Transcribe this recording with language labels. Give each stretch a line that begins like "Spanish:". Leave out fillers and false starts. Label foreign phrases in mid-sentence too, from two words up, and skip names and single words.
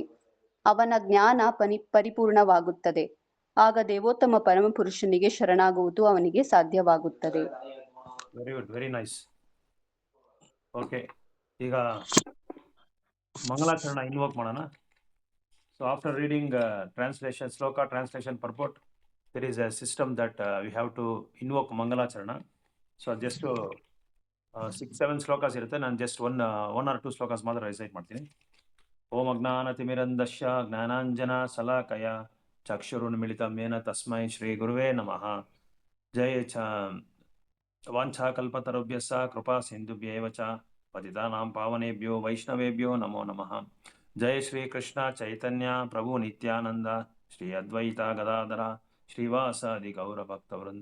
Kannada: ಅವನ ಜ್ಞಾನ ಪರಿಪೂರ್ಣವಾಗುತ್ತದೆ. ಆಗ ದೇವೋತ್ತಮ ಪರಮಪುರುಷನಿಗೆ ಶರಣಾಗುವುದು ಅವನಿಗೆ ಸಾಧ್ಯವಾಗುತ್ತದೆ.
English: very good, very nice. okay,
Kannada: ಈಗ ಮಂಗಲಾಚರಣ ಇನ್ವೋಕ್ ಮಾಡೋಣ.
English: so after reading translation ಶ್ಲೋಕ, translation purport, there is a system that we have to invoke ಮಂಗಲಾಚರಣ. so just
Kannada: 6-7 ಶ್ಲೋಕಾಸ್ ಇರುತ್ತೆ. ನಾನು
English: just one or two shlokas
Kannada: ಮಾತ್ರ ರಿಸೈಟ್ ಮಾಡ್ತೀನಿ.
Sanskrit: ಓಂ ಅಜ್ಞಾನತಿಮಿರಂಧಸ್ಯ ಜ್ಞಾನಾಂಜನ ಸಲಾಕಯ ಚಕ್ಷುರುನ್ಮಿಲಿತಂ ಯೇನ ತಸ್ಮೈ ಶ್ರೀ ಗುರುವೇ ನಮಃ. ಜಯ ವಾಂಛಾಕಲ್ಪತರುಭ್ಯಸ್ಸ ಕೃಪಾ ಸಿಂಧುಭ್ಯೇವ ಚ ಪತಿತಾನಾಂ ಪಾವನೇಭ್ಯೋ ವೈಷ್ಣವೇಭ್ಯೋ ನಮೋ ನಮಃ. ಜಯ ಶ್ರೀ ಕೃಷ್ಣ ಚೈತನ್ಯ ಪ್ರಭು ನಿತ್ಯಾನಂದ ಶ್ರೀ ಅದ್ವೈತ ಗದಾಧರ ಶ್ರೀವಾಸಾದಿ ಗೌರ ಭಕ್ತವೃಂದ.